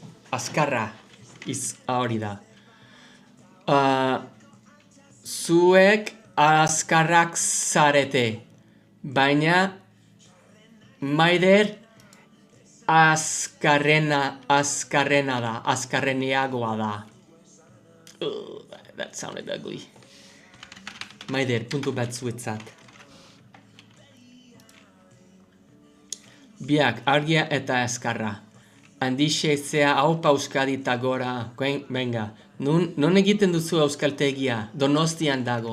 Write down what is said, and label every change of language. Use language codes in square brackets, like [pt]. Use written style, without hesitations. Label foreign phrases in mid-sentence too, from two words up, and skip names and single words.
[eu] Hori da. Zuek azkarrak zarete. Baina Maider azkarrena da. Azkarreniagoa da. [en] That sounded ugly. [eu] Maider, puntu bat zuetzat. Biak, argia eta azkarra. Handixe zea haupa Euskadi eta gora. Venga, non egiten duzu euskaltegia? Donostian dago.